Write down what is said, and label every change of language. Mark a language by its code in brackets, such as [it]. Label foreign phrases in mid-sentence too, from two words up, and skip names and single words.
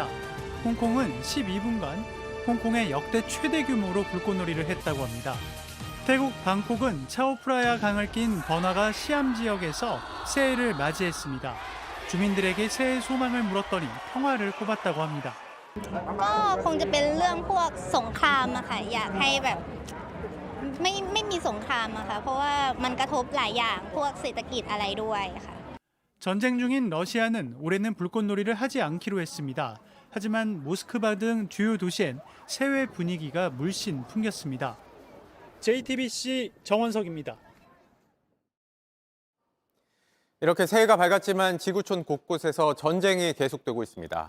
[ko] 홍콩은 12분간 홍콩의 역대 최대 규모로 불꽃놀이를 했다고 합니다. 태국 방콕은 차오프라야 강을 낀 번화가 시암 지역에서 새해를 맞이했습니다. 주민들에게 새해 소망을 물었더니 평화를 꼽았다고 합니다. [th] ก็คงจะเป็นเรื่องพวกสงครามอะค่ะอยากให้แบบไม่มีสงครามอะค่ะเพราะว่ามันกระทบหลายอย่างพวกเศรษฐกิจอะไรด้วยค่ะ [ko] 전쟁 중인 러시아는 올해는 불꽃놀이를 하지 않기로 했습니다. 하지만 모스크바 등 주요 도시엔 새해 분위기가 물씬 풍겼습니다. JTBC 정원석입니다. 이렇게 새해가 밝았지만 지구촌 곳곳에서 전쟁이 계속되고 있습니다.